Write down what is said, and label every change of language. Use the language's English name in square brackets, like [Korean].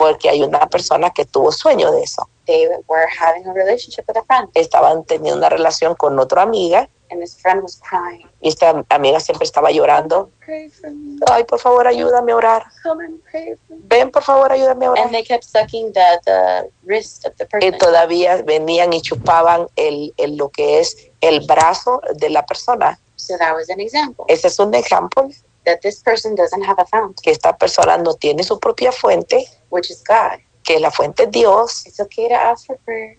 [Spanish] Porque hay una persona que tuvo sueño de eso. [English] They were having a relationship with a friend. [Spanish] Estaban teniendo una relación con otra amiga. [English] And this friend was crying. [Spanish] Y esta amiga siempre estaba llorando. [English] Pray for me. [Spanish] Ay, por favor, ayúdame a orar. [English] Come and pray for me. [Spanish] Ven, por favor, ayúdame a orar. [English] And they kept sucking the wrist of the person. [Spanish] Y todavía venían y chupaban el lo que es el brazo de la persona. [English] So that was an example. [Spanish] Ese es un ejemplo. [English] That this person doesn't have a fount. [Spanish] Que esta persona no tiene su propia fuente. [English] Which is God. [Spanish] Que la fuente es Dios. [English] It's okay to ask for prayer.